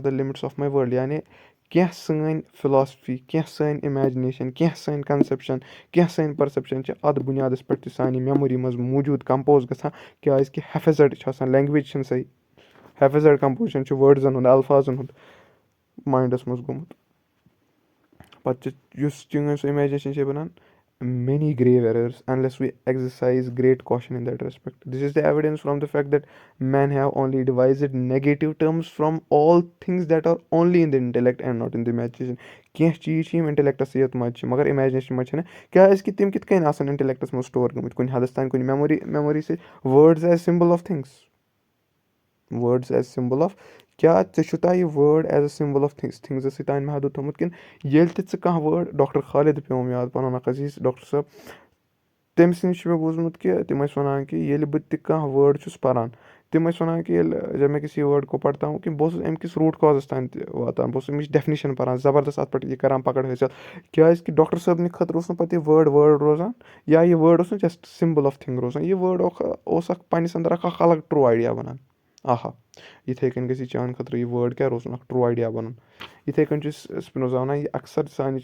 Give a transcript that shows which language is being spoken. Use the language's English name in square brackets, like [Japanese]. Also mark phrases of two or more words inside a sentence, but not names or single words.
[English] the limits of my world [Kashmiri] یعنی کینٛہہ سٲنۍ فِلاسفی کینٛہہ سٲنۍ اِمیجِنیشَن کینٛہہ سٲنۍ کَنسٮ۪پشَن کینٛہہ سٲنۍ پٔرسٮ۪پشَن چھِ اَتھ بُنیادَس پٮ۪ٹھ تہِ سانہِ مٮ۪موری منٛز موٗجوٗد کَمپوز گژھان کیٛازِکہِ ہٮ۪فِزَڈ چھِ آسان لینٛگویج چھِنہٕ صحیح ہٮ۪فِزَڈ کَمپوزِشَن چھُ وٲڈزَن ہُنٛد اَلفاظن ہُنٛد ماینڈَس منٛز گوٚمُت پَتہٕ چھِ یُس چٲنۍ سُہ اِمیجِنیشَن چھِ بَنان [English] many grave errors unless we exercise great caution in that respect. This is the evidence from the fact that men have only devised negative terms from all things that are only in the intellect and not in the imagination. [Kashmiri] کینٛہہ چیٖز چھِ یِم اِنٹَلیکٹَسٕے یوت منٛز چھِ مگر اِمیجِنیشن منٛز چھِنہٕ کیٛازِکہِ تِم کِتھ کٔنۍ آسَن اِنٹَلیکٹَس منٛز سٹور گٔمٕتۍ کُنہِ حدَس تانۍ کُنہِ میموری سۭتۍ [English] words as symbol of things words as symbol of [Kashmiri] کیٛاہ ژےٚ چھُتھا یہِ [English] word as a symbol of [Kashmiri] تھِنٛگزَسٕے تانۍ محدوٗد تھوٚمُت کِنہٕ ییٚلہِ تہِ ژٕ کانٛہہ وٲڈ ڈاکٹر خالِد پیوم یاد پَنُن اکھ عزیٖز ڈاکٹر صٲب تٔمۍ سٕنٛدِ چھُ مےٚ بوٗزمُت کہِ تِم ٲسۍ وَنان کہِ ییٚلہِ بہٕ تہِ کانٛہہ وٲڈ چھُس پَران تِم ٲسۍ وَنان کہِ ییٚلہِ [Urdu] جب میں کسی وٲڈ کو پَرتا ہوں [Kashmiri] کہِ بہٕ اوسُس اَمہِ کِس [English] root cause [Kashmiri] تانۍ تہِ واتان بہٕ اوسُس اَمِچ ڈٮ۪فنِشَن پَران زبردست اَتھ پٮ۪ٹھ یہِ کَران پَکڑ حٲصِل کیٛازِکہِ ڈاکٹر صٲبنہِ خٲطرٕ اوس نہٕ پَتہٕ یہِ وٲڈ روزان یا یہِ وٲڈ اوس نہٕ [English] just symbol of thing [Kashmiri] روزان یہِ وٲڈ اوس اکھ پنٛنِس اَندَر اکھ الگ [English] true idea [Kashmiri] بَنان آہا یِتھَے کٔنۍ گژھِ یہِ چانہِ خٲطرٕ یہِ وٲڈ کیٛاہ روزُن اکھ [English] true idea [Kashmiri] بَنُن یِتھَے کٔنۍ چھُ سپِنوزا وَنان یہِ اَکثر سانہِ